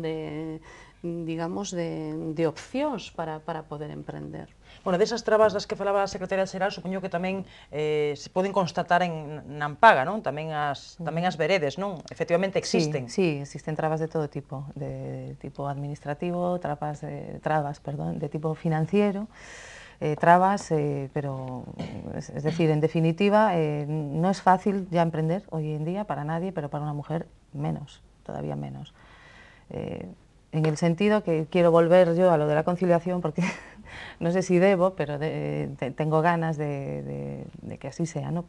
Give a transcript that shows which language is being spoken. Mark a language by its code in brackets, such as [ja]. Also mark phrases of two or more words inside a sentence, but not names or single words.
[gl] Digamos, de opcións para poder emprender. Bueno, desas trabas das que falaba a Secretaria Xeral, supoño que tamén se poden constatar na Ampaga, non? Tamén as veredes, non? Efectivamente existen. [es] Sí, existen trabas de todo tipo, de tipo administrativo, trabas de tipo financiero, pero es decir, en definitiva, no es fácil ya emprender hoy en día para nadie, pero para una mujer menos, todavía menos. En el sentido que quiero volver yo a lo de la conciliación, porque no sé si debo, pero tengo ganas de que así sea, ¿no?